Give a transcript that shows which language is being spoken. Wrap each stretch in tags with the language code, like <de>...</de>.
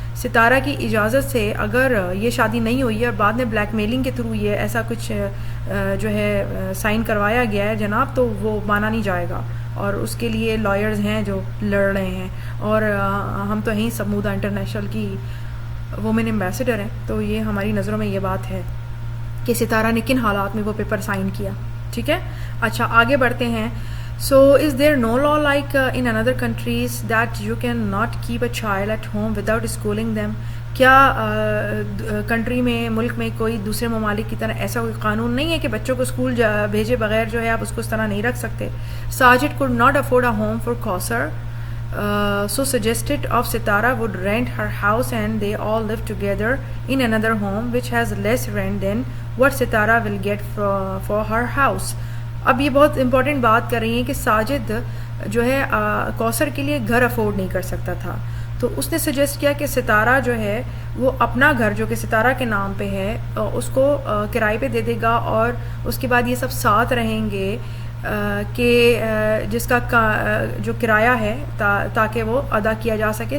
<ur>ستارہ کی اجازت سے اگر یہ شادی نہیں ہوئی ہے اور بعد میں بلیک میلنگ کے تھرو یہ ایسا کچھ جو ہے سائن کروایا گیا ہے جناب، تو وہ مانا نہیں جائے گا، اور اس کے لیے لائرز ہیں جو لڑ رہے ہیں. اور ہم تو ہیں سمودہ انٹرنیشنل کی وومن ایمبیسڈر ہیں، تو یہ ہماری نظروں میں یہ بات ہے کہ ستارہ نے کن حالات میں وہ پیپر سائن کیا. ٹھیک ہے، اچھا آگے بڑھتے ہیں.</ur> <en>So is there no law like in another countries that you can not keep a child at home without schooling them؟</en> <ur>کیا کنٹری میں ملک میں کوئی دوسرے ممالک کی طرح ایسا کوئی قانون نہیں ہے کہ بچوں کو اسکول بھیجے بغیر جو ہے آپ اس کو اس طرح نہیں رکھ سکتے؟</ur> <en>Sajid could not afford a home for Kausar, so suggested of Sitara would rent her house and they all live together in another home which has less rent than what Sitara will get for her house.</en> <ur>اب یہ بہت important بات کر رہی ہیں کہ ساجد جو ہے کوثر کے لیے گھر افورڈ نہیں کر سکتا تھا، تو اس نے سجیسٹ کیا کہ ستارہ جو ہے وہ اپنا گھر جو کہ ستارہ کے نام پہ ہے اس کو کرائے پہ دے دے گا، اور اس کے بعد یہ سب ساتھ رہیں گے کہ جس کا جو کرایہ ہے تاکہ وہ ادا کیا جا سکے.</ur>